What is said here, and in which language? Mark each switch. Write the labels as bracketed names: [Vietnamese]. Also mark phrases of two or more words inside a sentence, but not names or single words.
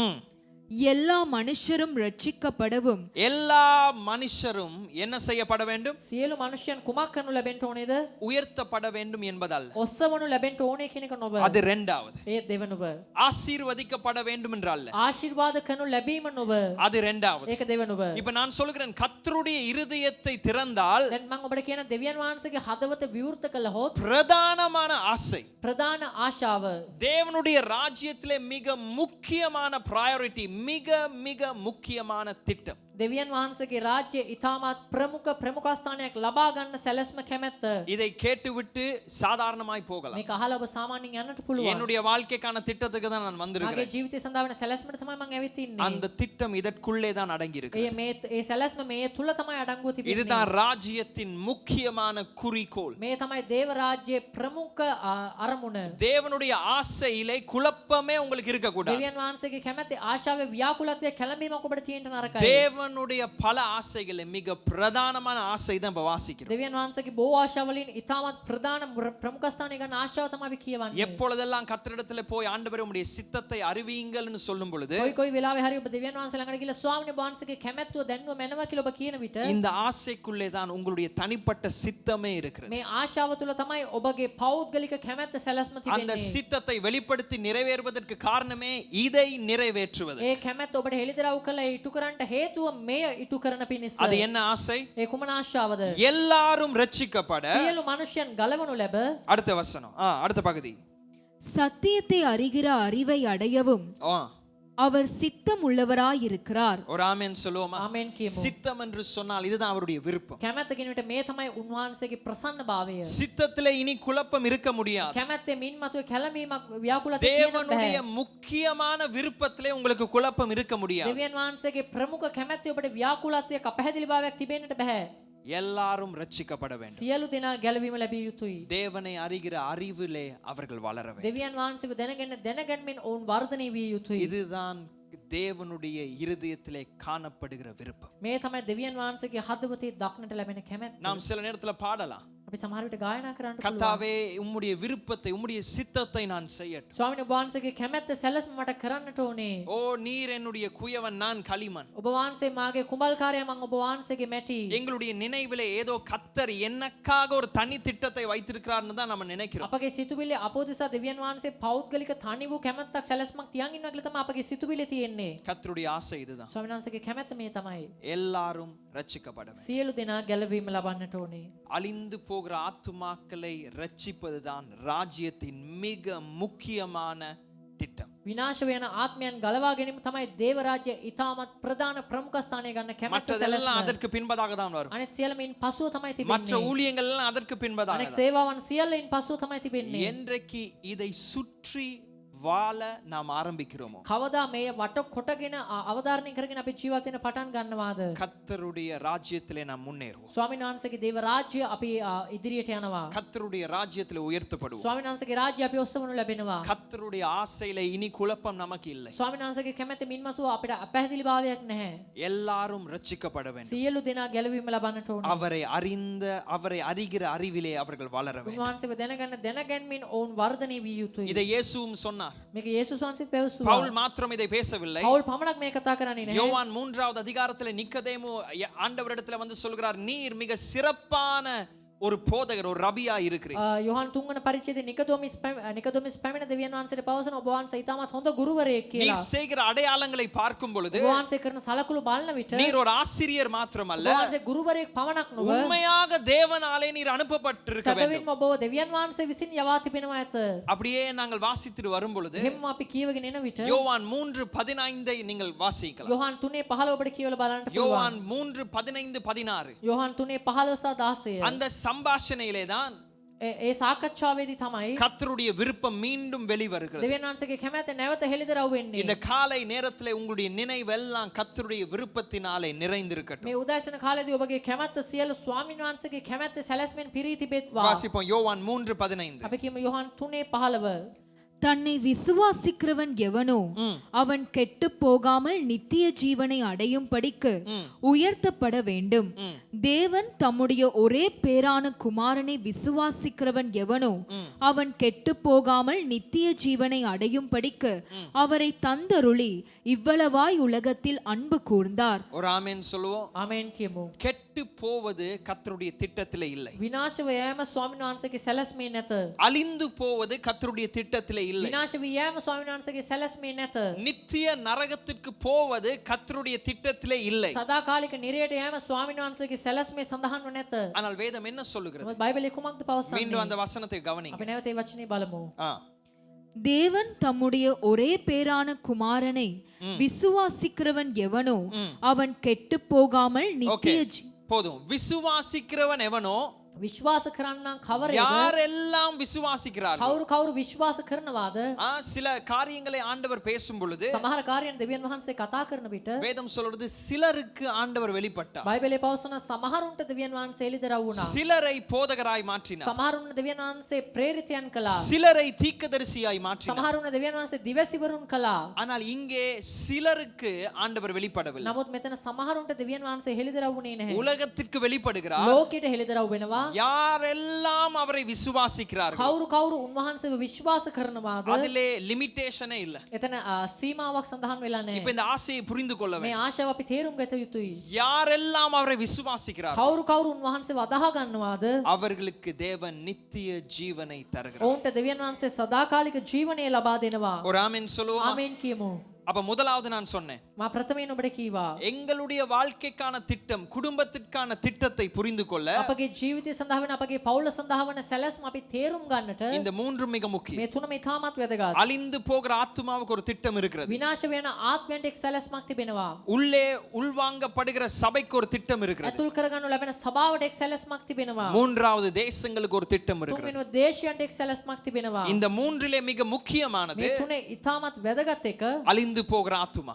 [Tamil] எல்லா மனுஷரும் ரட்சிக்கப்படவும் எல்லா மனுஷரும் என்ன செய்யப்பட வேண்டும்? [Sinhala] සියලු මනුෂ්‍යයන් කුමක් කරනු ලැබෙන්න ඕනේද? [Tamil] உயர்த்தப்பட வேண்டும் என்பதல்ல. [Sinhala] ඔස්සවනු ලැබෙන්න ඕනේ කියන එක නොව. [Tamil] அது இரண்டாவது. [Sinhala] ඒ දෙවනුව. [Tamil] ஆசீர்வதிக்கப்பட வேண்டும் என்றல்ல. [Sinhala] ආශිර්වාද කරනු ලැබීම නොව. [Tamil] அது இரண்டாவது. [Sinhala] ඒක දෙවනුව. [Tamil] இப்ப நான் சொல்கிறேன், கர்த்தருடைய இருதயத்தை திறந்தால் [Sinhala] දැන් මම ඔබට කියන දෙවියන් වහන්සේගේ හදවත විවෘත කළහොත් [Tamil] பிரதானமான ஆசை, [Sinhala] ප්‍රධාන ආශාව [Tamil] தேவனுடைய ராஜ்யத்திலே மிக முக்கியமான பிரையாரிட்டி, மிக மிக முக்கியமான திட்டம். [Sinhala] දෙවියන් වහන්සේගේ රාජ්‍ය ඉතාමත් ප්‍රමුඛස්ථානයක් ලබා ගන්න සැලැස්ම කැමැත්ත. [Tamil] இதை கேட்டுவிட்டு சாதாரணமாய் போகலாம். [Sinhala] මේක අහලා ඔබ සාමාන්‍යයෙන් යන්නට පුළුවන්. [Tamil] என்னுடைய வாழ்க்கைக்கான திட்டத்துக்கு தான் நான் [Sinhala] මගේ [Tamil] வந்திருக்கிறேன். [Sinhala] ජීවිතය සඳහා වෙන සැලැස්මට තමයි මම ඇවිත් ඉන්නේ. [Tamil] அந்த திட்டம் இதற்குள்ளே தான் அடங்கி இருக்கு. [Sinhala] ඒ සැලැස්ම මේ තුල තමයි අඩංගුව තිබෙන්නේ. [Tamil] இதுதான் ராஜ்யத்தின் முக்கியமான குறிக்கோள். [Sinhala] මේ තමයි දේව රාජ්‍යයේ ප්‍රමුඛ අරමුණ. [Tamil] தேவனுடைய ஆசையிலே குழப்பமே உங்களுக்கு இருக்க கூடாது. [Sinhala] දෙවියන් වහන්සේගේ කැමැති ආශාවේ ව්‍යාකුලත්වයේ කැළඹීමක් ඔබට තියෙන්න නරකයි. [Tamil] தேவனுடைய பல ஆசைகளை மிக பிரதானமான ஆசை தான் இப்ப வாசிக்கிறோம். [Sinhala] දෙවියන් වහන්සේගේ බොහෝ ආශාවලින් ඉතාමත් ප්‍රධාන ප්‍රමුඛ ස්ථානය ගන්න ආශාව තමයි අපි කියවන්නේ. [Tamil] எப்பொழுதெல்லாம் கர்த்தரிடத்துல போய் ஆண்டவரே உம்முடைய சித்தத்தை அறிவியுங்கள்னு சொல்லும் பொழுது [Sinhala] කොයි වෙලාවෙ හරි ඔබ දෙවියන් වහන්සේ ළඟට ගිහලා ස්වාමීන් වහන්සේගේ කැමැත්තුව දැන්නුව මැනව කියලා ඔබ කියන විට [Tamil] இந்த ஆசைக்குள்ளே தான் உங்களுடைய தனிப்பட்ட சித்தமே இருக்கிறது. [Sinhala] මේ ආශාව තුල තමයි ඔබගේ පෞද්ගලික කැමැත්ත සැලැස්ම [Tamil] அந்த [Sinhala] තිබෙන්නේ. [Tamil] சித்தத்தை வெளிப்படுத்தி நிறைவேறுவதற்கு காரணமே இதை நிறைவேற்றுவது. [Sinhala] ඒ කැමැත්ත ඔබට හෙළිදරව් කළා ඉටු කරන්නට හේතුව මෙය ඉටු කරන පිණිස. [Tamil] அது என்ன ஆசை? [Sinhala] ඒ කුමන ආශාවද? [Tamil] எல்லாரும் ரட்சிக்கப்பட. [Sinhala] සියලු මනුෂ්‍යයන් ගලවනු ලැබ. [Tamil] அடுத்த வசனம், அடுத்த பகுதி. சத்தியத்தை அறிகிற அறிவை அடையவும் அவர் சித்தம் உள்ளவராயிருக்கிறார். ஒரு ஆமென் சொல்லுவோமா? [Sinhala] ආමෙන් කියමු. [Tamil] சித்தம் என்று சொன்னால் இதுதான் அவருடைய விருப்பம். [Sinhala] කැමැත්ත කියන විට මේ තමයි උන්වහන්සේගේ ප්‍රසන්න භාවය. [Tamil] சித்தத்திலே இனி குழப்பம் இருக்க முடியாது. [Sinhala] කැමැත්තේ මින් මතුවේ කැළඹීමක් ව්‍යාකුලත්වයක් තියෙන්න [Tamil] தேவனுடைய [Sinhala] බෑ. [Tamil] முக்கியமான விருப்பத்திலே உங்களுக்கு குழப்பம் இருக்க முடியாது. [Sinhala] දෙවියන් වහන්සේගේ ප්‍රමුඛ කැමැත්තේ ඔබට ව්‍යාකුලත්වයක අපැහැදිලි භාවයක් තිබෙන්නට බෑ. [Tamil] எல்லாரும் ரட்சிக்கப்பட வேண்டும். [Sinhala] සියලු දෙනා ගැලවීම ලැබිය යුතුයි. [Tamil] தேவனை அறிகிற அறிவிலே அவர்கள் வளர வேண்டும். [Sinhala] දෙවියන් වහන්සේව දැනගැන්මෙන් ඔවුන් වර්ධනය විය යුතුයි. [Tamil] இதுதான் தேவனுடைய இருதயத்திலே காணப்படுகிற விருப்பம். [Sinhala] මේ තමයි දෙවියන් වහන්සේගේ හදවතේ දක්නට ලැබෙන කැමැත්ත. [Tamil] நாம் சில நேரத்துல பாடலாம், [Sinhala] අපි සමහර විට ගායනා කරන්න පුළුවන්. [Tamil] கர்த்தாவே உம்முடைய விருப்பத்தை உம்முடைய சித்தத்தை நான் செய்யட்டும். [Sinhala] ස්වාමීන් වහන්සේගේ කැමැත්ත සැලැස්ම මට කරන්නට ඕනේ. [Tamil] ஓ நீர் என்னுடைய குயவன், நான் களிமண். [Sinhala] ඔබ වහන්සේ මාගේ කුඹල්කාරයා, මම ඔබ වහන්සේගේ මැටි. [Tamil] எங்களுடைய நினைவிலே ஏதோ கர்த்தர் எனக்காக ஒரு தனி திட்டத்தை வைத்திருக்கிறார்னு தான் நம்ம நினைக்கிறோம். [Sinhala] අපගේ සිතුවිලි අපෝදිසා දෙවියන් වහන්සේ පෞද්ගලික තනි වූ කැමැත්තක් සැලැස්මක් තියන් ඉන්නවා කියලා තමයි අපගේ සිතුවිලි තියෙන්නේ. [Tamil] கர்த்தருடைய ஆசை இதுதான். [Sinhala] ස්වාමීන් වහන්සේගේ කැමැත්ත මේ තමයි. [Tamil] எல்லாரும் ரட்சிக்கப்பட வேண்டும். [Sinhala] සියලු දෙනා ගැලවීම ලබන්නට ඕනේ. [Tamil] அழிந்து போகிற ஆத்துமாக்களை ரட்சிப்பதுதான் ராஜ்யத்தின் மிக முக்கியமான திட்டம். [Sinhala] විනාශ වෙන ආත්මයන් ගලවා ගැනීම තමයි දේව රාජ්‍ය ඉතාමත් ප්‍රධාන ප්‍රමුඛ ස්ථානය ගන්න කැමැත්ත [Tamil] மற்றதெல்லாம் [Sinhala] සැලැස්ම. [Tamil] அதற்கு பின்பதாக தான் வரும். [Sinhala] අනෙක් සියල්ලමින් පසුව තමයි [Tamil] மற்ற [Sinhala] තිබෙන්නේ. [Tamil] ஊழியங்கள் எல்லாம் அதற்கு பின்பதாக [Sinhala] අනෙක් [Tamil] தான். [Sinhala] සේවාවන් සියල්ලෙන් පසුව තමයි තිබෙන්නේ. [Tamil] என்றைக்கு இதை சுற்றி வாழ நாம் ஆரம்பிக்கிறோமோ, [Sinhala] කවදා මේ වට කොටගෙන අවධාරණය කරගෙන අපි ජීවත් වෙන පටන් ගන්නවාද? [Tamil] கர்த்தருடைய ராஜ்யத்திலே நாம் முன்னேறுவோம். [Sinhala] ස්වාමීන් වහන්සේගේ දේව රාජ්‍ය අපි ඉදිරියට යනවා. [Tamil] கர்த்தருடைய ராஜ்யத்திலே உயர்த்தப்படுவோம். [Sinhala] ස්වාමීන් වහන්සේගේ රාජ්‍ය අපි ඔස්සවනු ලැබෙනවා. [Tamil] கர்த்தருடைய ஆசையிலே இனி குழப்பம் நமக்கு இல்லை. [Sinhala] ස්වාමීන් වහන්සේගේ කැමැති මින්මසුව අපිට අපැහැදිලි භාවයක් නැහැ. [Tamil] எல்லாரும் ரட்சிக்கப்பட வேண்டும். [Sinhala] සියලු දෙනා ගැලවීම ලබන්නට ඕනේ. [Tamil] அவரை அறிகிற அறிவிலே அவர்கள் வளர வேண்டும். [Sinhala] උන්වහන්සේව දැනගැන්මින් ඔවුන් වර්ධනය විය යුතුයි. [Tamil] இதை இயேசுவும் சொன்னார். [Sinhala] මේක යේසුස් වහන්සේත් පැවසුවා. [Tamil] பவுல் மாத்திரம் இதை பேசவில்லை. [Sinhala] පවුල් පමණක් මේ කතා කරන්නේ නැහැ. [Tamil] யோவான் 3வது அதிகாரத்திலே நிக்கதேமு ஆண்டவரிடத்துல வந்து சொல்கிறார், நீர் மிக சிறப்பான ஒரு போதகர் ஒரு ரபியா இருக்கிறீர். [Sinhala] යොහන් තුන්වන පරිච්ඡේදයේ නිකදොමිස් පැමිණ දෙවියන් වහන්සේට පවසන ඔබ වහන්සේ ඉතාමත් හොඳ ගුරුවරයෙක් [Tamil] நீர் [Sinhala] කියලා. [Tamil] செய்கிற அடையாளங்களை பார்க்கும் பொழுது [Sinhala] ඔබ වහන්සේ කරන සලකුළු බලන විට [Tamil] நீர் ஒரு ஆசிரியர் [Sinhala] ඔබ [Tamil] மாத்திரமல்ல, [Sinhala] වහන්සේ ගුරුවරයෙක් පමණක් නොව [Tamil] உண்மையாக தேவனாலே நீர் அனுப்பப்பட்டிருக்க வேண்டும். [Sinhala] සැබවින්ම ඔබව දෙවියන් වහන්සේ විසින් යවා තිබෙනවා ඇත. [Tamil] அப்படியே நாங்கள் வாசித்துட்டு வரும் பொழுது [Sinhala] එහෙම අපි කියවගෙන එන විට [Tamil] யோவான் 3:15 நீங்கள் வாசிக்கலாம். [Sinhala] යොහන් 3:15 ඔබට කියවලා බලන්න පුළුවන්. [Tamil] யோவான் 3:15-16 [Sinhala] යොහන් 3:15 සහ 16 [Tamil] அந்த சம்பாஷணையிலே தான் [Sinhala] ඒ සාකච්ඡාවේදී තමයි [Tamil] கர்த்தருடைய விருப்பம் மீண்டும் வெளிவருகிறது. [Sinhala] දෙවියන් වහන්සේගේ කැමැත්ත නැවත හෙළිදරව් වෙන්නේ. [Tamil] இந்த காலை நேரத்திலே உங்களுடைய நினைவெல்லாம் கர்த்தருடைய விருப்பத்தினாலே நிறைந்திருக்கட்டும். [Sinhala] මේ උදෑසන කාලේදී ඔබගේ කැමැත්ත සියලු ස්වාමීන් වහන්සේගේ කැමැත්ත සැලැස්මෙන් පිරී තිබෙත්වා. [Tamil] வாசிப்போம் யோவான் 3:15. [Sinhala] අපි කියමු යොහන් 3:15 [Tamil] தன்னை விசுவாசிக்கிறவன் எவனோ அவன் கெட்டு போகாமல் நித்திய ஜீவனை அடையும் படிக்கு உயர்த்தப்பட வேண்டும். தேவன் தம்முடைய ஒரே பேரான குமாரனை விசுவாசிக்கிறவன் எவனோ அவன் கெட்டு போகாமல் நித்திய ஜீவனை அடையும் படிக்கு அவரை தந்தருளி இவ்வளவாய் உலகத்தில் அன்பு கூர்ந்தார். ஒரு ஆமென் சொல்லுவோம். [Sinhala] ආමෙන් කියමු. [Tamil] கெட்டு போவது கர்த்தருடைய திட்டத்திலே இல்லை. [Sinhala] විනාශ වෑම ස්වාමීන් වහන්සේගේ සැලැස්මේ නැත. [Tamil] அழிந்து போவது கர்த்தருடைய திட்டத்திலே இல்லை. [Sinhala] විනාශ වී යෑම ස්වාමීන් වහන්සේගේ සැලැස්මේ නැත. [Tamil] நித்திய நரகத்திற்கு போவது கர்த்தருடைய திட்டத்திலே இல்லை. [Sinhala] සදාකාලික නිරයට යෑම ස්වාමීන් වහන්සේගේ සැලැස්මේ සඳහන්ව නැත. [Tamil] ஆனால் வேதம் என்ன சொல்லுகிறது? [Sinhala] මොකද බයිබලයේ කුමක්ද පවසන්නේ? [Tamil] மீண்டும் அந்த வசனத்தை கவனிங்க. [Sinhala] අපි නැවත මේ වචනේ බලමු. [Tamil] தேவன் தம்முடைய ஒரே பேரான குமாரனை விசுவாசிக்கிறவன் எவனோ அவன் கெட்டு போகாமல் நித்திய போதும். விசுவாசிக்கிறவன் எவனோ, [Sinhala] විශ්වාස කරන්නම් කවරේද? [Tamil] யாரெல்லாம் விசுவாசிக்கிறார்கள்? [Sinhala] කවුරු විශ්වාස කරනවාද? [Tamil] சில காரியங்களை ஆண்டவர் பேசும் பொழுது [Sinhala] සමහර කාර්යයන් දෙවියන් වහන්සේ කතා කරන විට [Tamil] வேதம் சொல்றது சிலருக்கு ஆண்டவர் வெளிப்பட்டார். [Sinhala] බයිබලයේ පවසන සමහරුන්ට දෙවියන් වහන්සේ එළිදරව් වුණා. [Tamil] சிலரை போதகராய் மாற்றினார். [Sinhala] සමහරුන්ට දෙවියන් වහන්සේ ප්‍රේරිතයන් කළා. [Tamil] சிலரை தீர்க்கதரிசியாய் மாற்றினார். [Sinhala] සමහරුන්ට දෙවියන් වහන්සේ දිවසිවරුන් කළා. [Tamil] ஆனால் இங்கே சிலருக்கு ஆண்டவர் வெளிப்படவில்லை. [Sinhala] නමුත් මෙතන සමහරුන්ට දෙවියන් වහන්සේ එළිදරව් වුණේ නැහැ. [Tamil] உலகத்திற்கு வெளிப்படுகிறார். [Sinhala] ලෝකයට එළිදරව් වෙනවා. [Tamil] யாரெல்லாம் அவரை விசுவாசிக்கிறார்கள், [Sinhala] කවුරු උන්වහන්සේව විශ්වාස කරනවාද? [Tamil] அதிலே லிமிட்டேஷனே இல்ல. [Sinhala] එතන සීමාවක් සඳහන් වෙලා [Tamil] இப்ப [Sinhala] නැහැ. [Tamil] இந்த ஆசையை புரிந்து கொள்ள [Sinhala] මේ [Tamil] வேண்டும். [Sinhala] ආශාව අපි තේරුම් ගත යුතුයි. [Tamil] யாரெல்லாம் அவரை விசுவாசிக்கிறார்கள் [Sinhala] කවුරු උන්වහන්සේව අදාහ ගන්නවාද? [Tamil] அவர்களுக்கு தேவன் நித்திய ஜீவனை தருகிறார். [Sinhala] ඔවුන්ට දෙවියන් වහන්සේ සදාකාලික ජීවනය ලබා දෙනවා. [Tamil] ஒரு ஆமென் சொல்லுவோமா? [Sinhala] ආමෙන් කියමු. [Tamil] அப்ப முதலாவது நான் சொன்னேன், [Sinhala] මා ප්‍රථමයෙන් ඔබට කීවා [Tamil] எங்களுடைய வாழ்க்கைக்கான திட்டம், குடும்பத்திற்கான திட்டத்தை புரிந்து கொள்ள [Sinhala] අපගේ ජීවිතය සඳහා වෙන අපගේ පවුල සඳහා වන සැලැස්ම අපි තේරුම් ගන්නට [Tamil] இந்த மூன்று மிக முக்கியம். [Sinhala] මේ තුනම ඉතාමත් වැදගත්. [Tamil] அழிந்து போகிற ஆத்துமாவுக்கு ஒரு திட்டம் இருக்கிறது. [Sinhala] විනාශ වෙන ආත්මයන්ට එක් සැලැස්මක් තිබෙනවා. [Tamil] உள்ளே உள்வாங்கப்படுகிற சபைக்கு ஒரு திட்டம் இருக்கிறது. [Sinhala] ඇතුල් කරගනු ලැබෙන සභාවට එක් සැලැස්මක් තිබෙනවා. [Tamil] மூன்றாவது தேசங்களுக்கு ஒரு திட்டம் இருக்கிறது. [Sinhala] තුන්වෙනි දේශයන්ට එක් සැලැස්මක් තිබෙනවා. [Tamil] இந்த மூன்றிலே மிக முக்கியமானது [Sinhala] මේ තුනේ ඉතාමත් වැදගත් එක [Tamil] அழிந்து போகிற ஆத்துமா.